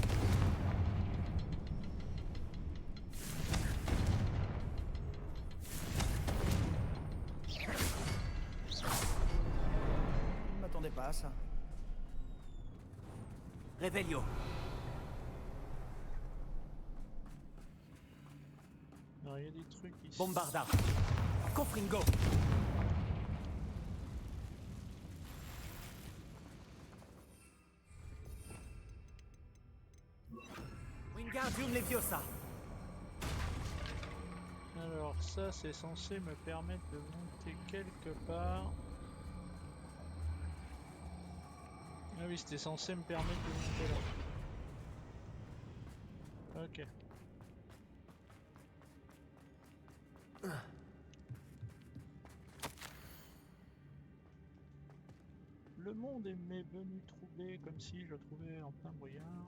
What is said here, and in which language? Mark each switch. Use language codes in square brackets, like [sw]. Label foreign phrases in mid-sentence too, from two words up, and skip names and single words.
[fr] Je ne m'attendais pas à ça. Revelio. Alors, il y a des trucs ici. Bombarda. Confringo. Wingardium Leviosa. Alors ça, c'est censé me permettre de monter quelque part. Ah oui, c'était censé me permettre de monter là. Ok. Le monde est venu troubler comme si je le trouvais en plein brouillard.